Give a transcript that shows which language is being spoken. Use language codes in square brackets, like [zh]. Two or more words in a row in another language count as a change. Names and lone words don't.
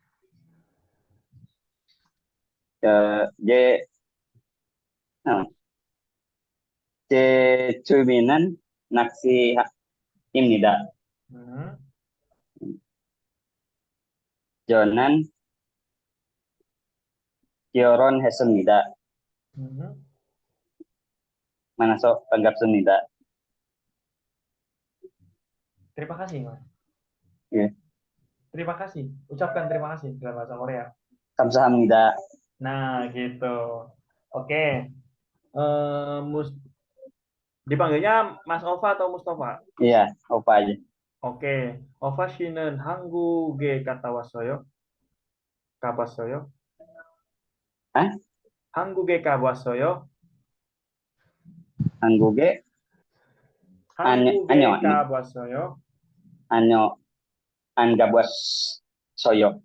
[ko] 제 취미는 낚시입니다. 저는 결혼했습니다. 만나서 반갑습니다. [id] Terima kasih, Mas. [ko] 예, [id] Terima kasih. Ucapkan terima kasih dalam bahasa Korea. [ko] 감사합니다. [id] Nah, gitu. Oke. Dipanggilnya Mas Ova atau Mustafa? Iya, opa aja. Oke. [ko] Ova 씨는 한국에 갔다 왔어요? 가봤어요? 아? 한국에 가봤어요? 한국에 한국에 아니요. 가봤어요? 아니요, 안 가봤어요.